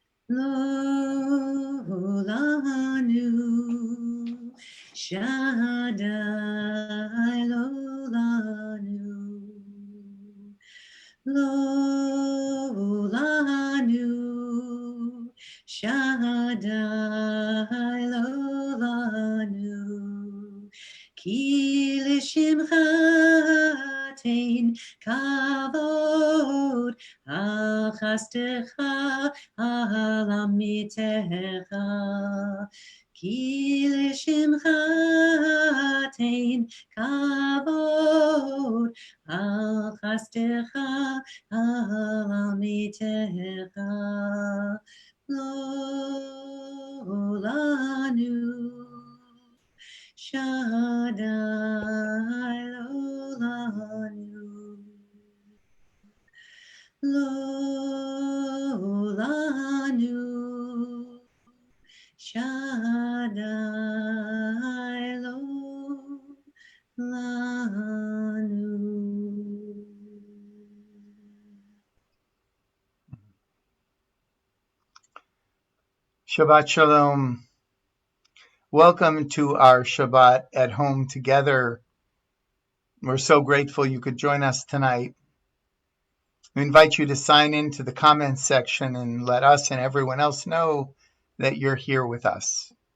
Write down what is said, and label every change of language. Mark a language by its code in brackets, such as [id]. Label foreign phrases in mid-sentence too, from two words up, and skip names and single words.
[he] לא לנו שדי לא לנו לא לנו שדי לא לנו כי לשמך תן כבוד על חסדך על אמתך כי לשמך תן כבוד על חסדך על אמתך לא לנו שדי לא לנו לא לנו שדי לא לנו. שבת שלום. [en] Welcome to our Shabbat at home together. We're so grateful you could join us tonight. We invite you to sign into the comments section and let us and everyone else know that you're here with us.